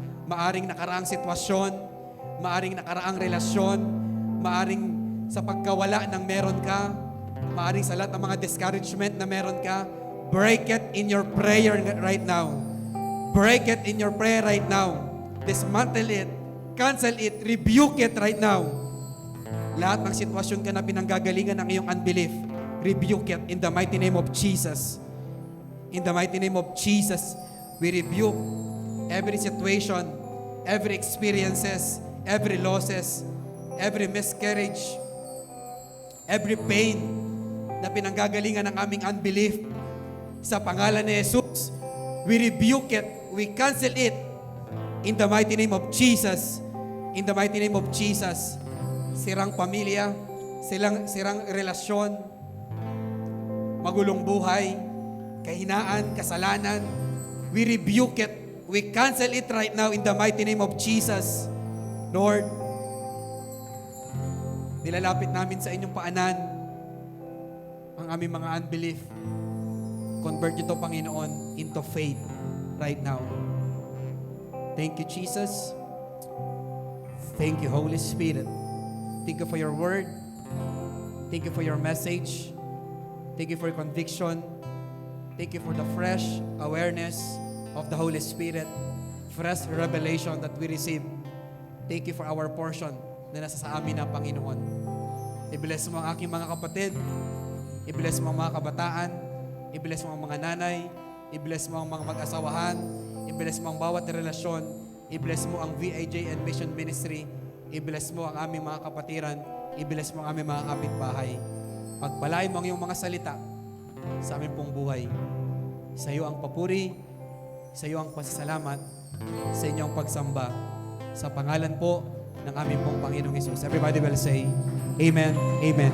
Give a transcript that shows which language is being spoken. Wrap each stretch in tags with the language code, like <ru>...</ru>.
<tl>Maaring nakaraang sitwasyon, maaring nakaraang relasyon, maaring sa pagkawala ng meron ka, maaring sa lahat ng mga discouragement na meron ka.</tl> <en>Break it in your prayer right now. Break it in your prayer right now. Dismantle it, cancel it, rebuke it right now.</en> <tl>Lahat ng sitwasyon ka na pinanggagalingan ng iyong unbelief,</tl> <en>rebuke it in the mighty name of Jesus. In the mighty name of Jesus, we rebuke every situation, every experiences, every losses, every miscarriage, every pain</en> <tl>na pinanggagalingan ng aming</tl> <en>unbelief.</en> <tl>Sa pangalan ni Jesus,</tl> <en>we rebuke it, we cancel it in the mighty name of Jesus. In the mighty name of Jesus.</en> <tl>Sirang pamilya, sirang relasyon, magulong buhay, kahinaan, kasalanan.</tl> <en>We rebuke it. We cancel it right now in the mighty name of Jesus.</en> <tl>Lord, nilalapit namin sa inyong paanan ang aming mga unbelief.</tl> <en>Convert</en> <tl>ito, Panginoon,</tl> <en>into faith right now. Thank you, Jesus. Thank you, Holy Spirit. Thank you for your word. Thank you for your message. Thank you for your conviction. Thank you for the fresh awareness of the Holy Spirit. Fresh revelation that we receive. Thank you for our portion</en> <tl>na nasa sa amin na Panginoon. I-bless mo ang aking mga kapatid. I-bless mo ang mga kabataan. I-bless mo ang mga nanay. I-bless mo ang mga mag-asawahan. I-bless mo ang bawat relasyon. I-bless mo ang VIJ and Mission Ministry. I-bless mo ang aming mga kapatiran. I-bless mo ang aming mga kapitbahay. Pagpalain mo ang iyong mga salita sa aming pong buhay. Sa iyo ang papuri, sa iyo ang pasasalamat, sa inyong pagsamba. Sa pangalan po ng aming pong Panginoong Hesus.</tl> <en>Everybody will say, Amen, Amen.</en>